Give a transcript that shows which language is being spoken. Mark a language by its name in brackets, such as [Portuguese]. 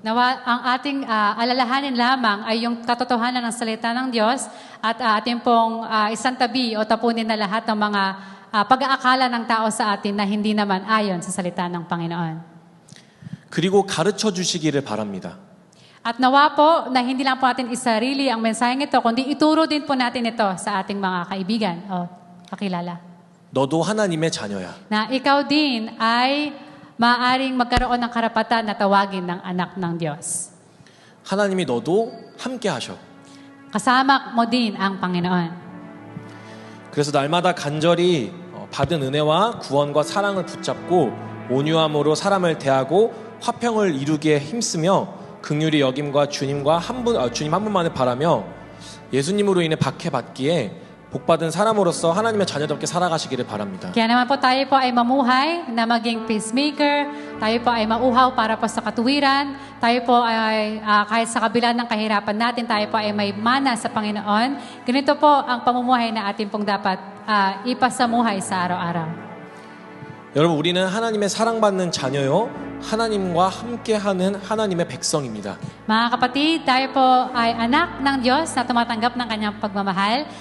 [Filipino] Nawa ang ating alalahanin lamang ay yung katotohanan ng salita ng Diyos at ating pong isantabi o tapunin na lahat ng mga pag-aakala ng tao sa atin na hindi naman ayon sa salita ng Panginoon. [Korean] 그리고 가르쳐 주시기를 바랍니다. [Filipino] At nawa po na hindi lang po natin isarili ang mensaheng ito, kundi ituro din po natin ito sa ating mga kaibigan o kakilala. [Korean] 너도 하나님의 자녀야. [Filipino] Na ikaw din ay maaaring magkaroon ng karapatan na tawagin ng anak ng Diyos. [Korean] 하나님이 너도 함께 하셔. [Filipino] Kasama mo din ang Panginoon. [Korean] 그래서 날마다 간절히 받은 은혜와 구원과 사랑을 붙잡고 온유함으로 사람을 대하고 화평을 이루기에 힘쓰며 긍휼히 여김과 주님 한 분만을 바라며 예수님으로 인해 박해받기에 복받은 사람으로서 하나님의 자녀답게 살아가시기를 바랍니다. [Filipino] Kaya naman po tayo po ay mamuhay na maging peacemaker, tayo po ay mauhaw para po sa katuwiran, tayo po ay kahit sa kabila ng kahirapan natin, tayo po ay may mana sa Panginoon. Ganito po ang pamumuhay na atin pong dapat ipasamuhay sa araw-araw. [Korean] 여러분, 우리는 하나님의 사랑받는 자녀요, 하나님과 함께하는 하나님의 백성입니다. [Filipino] Mga kapatid, tayo po ay anak ng Diyos na tumatanggap ng kanyang pagmamahal.